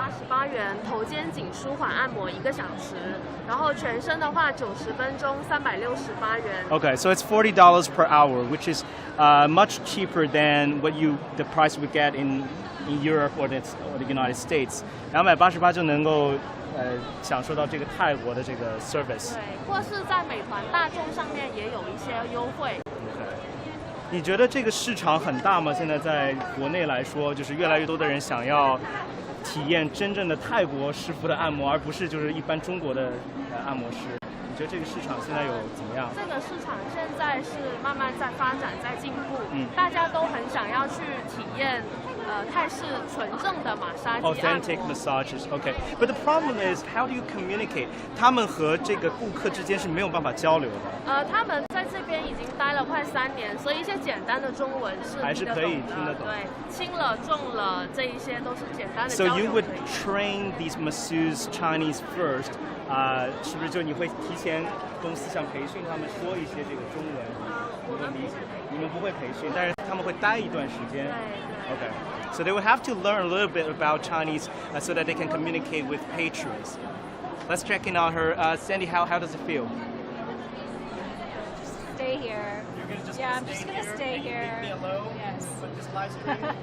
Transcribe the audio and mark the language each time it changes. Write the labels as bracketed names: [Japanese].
[Chinese] $288，头肩颈舒缓按摩1个小时，然后全身的话90分钟368。 [English] Okay, so it's $40 per hour, which is much cheaper than the price we get in Europe or the United States. [Chinese] 288就能够享受到这个泰国的这个 service。对，或是在美团、大众上面也有一些优惠。你觉得这个市场很大吗？现在在国内来说，就是越来越多的人想要体验真正的泰国师傅的按摩，而不是就是一般中国的按摩师。你觉得这个市场现在有怎么样？这个市场现在是慢慢在发展、在进步，大家都很想要去体验泰式纯正的马杀鸡按摩。 [English] Authentic massages, okay. But the problem is, how do you communicate? [Chinese] 他们和这个顾客之间是没有办法交流的。他们在这边已经待了快3年，所以一些简单的中文是还是可以听得懂。对，轻了、重了这一些都是简单的交 [English] So [Chinese] 流。 [English] you would train these masseurs Chinese first. [Chinese] 是不是就你会提前公司想培训他们说一些这个中文，能够理解？你们不会培训，但是他们会待一段时间。 [English] Okay. So they would have to learn a little bit about Chinese so that they can communicate with patrons. Let's check in on her. Sandy, how does it feel? Stay here. Yeah, I'm just gonna stay here. Leave me alone. Yes. But just live stream.